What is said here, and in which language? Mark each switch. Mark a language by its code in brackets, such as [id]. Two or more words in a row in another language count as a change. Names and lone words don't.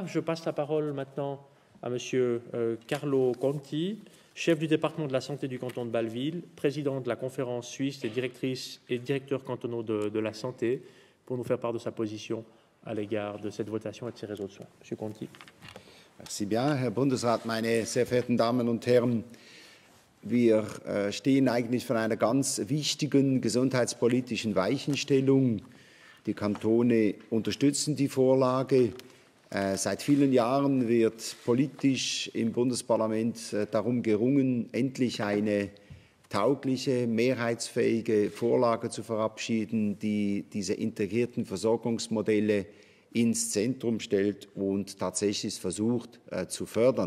[fr] Je passe la parole maintenant à M. Carlo Conti, chef du département de la santé du canton de Bâle-Ville, président de la conférence suisse des directrices et directeurs cantonaux de la santé, pour nous faire part de sa position à l'égard de cette votation et de ces réseaux de soins. M. Conti. Merci bien, [de] Herr Bundesrat, meine sehr verehrten Damen und Herren. Wir stehen eigentlich vor einer ganz wichtigen gesundheitspolitischen Weichenstellung. Die Kantone unterstützen die Vorlage. Seit vielen Jahren wird politisch im Bundesparlament darum gerungen, endlich eine taugliche, mehrheitsfähige Vorlage zu verabschieden, die diese integrierten Versorgungsmodelle ins Zentrum stellt und tatsächlich versucht zu fördern.